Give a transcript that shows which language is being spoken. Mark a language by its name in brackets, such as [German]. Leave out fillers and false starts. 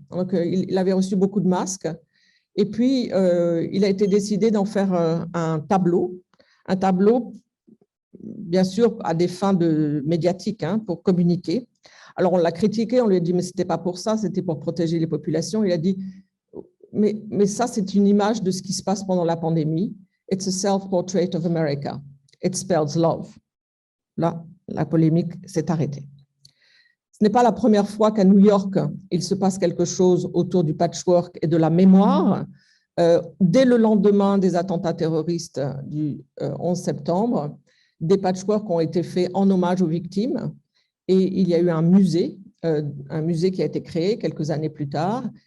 [French] Donc, il avait reçu beaucoup de masques. Et puis, il a été décidé d'en faire un tableau, bien sûr, à des fins médiatiques, pour communiquer. Alors, on l'a critiqué, on lui a dit, mais ce n'était pas pour ça, c'était pour protéger les populations. Il a dit, mais ça, c'est une image de ce qui se passe pendant la pandémie. [English] It's a self-portrait of America. It spells love. [French] Là, la polémique s'est arrêtée. Ce n'est pas la première fois qu'à New York, il se passe quelque chose autour du patchwork et de la mémoire. Dès le lendemain des attentats terroristes du 11 septembre, des patchworks ont été faits en hommage aux victimes et il y a eu un musée qui a été créé quelques années plus tard.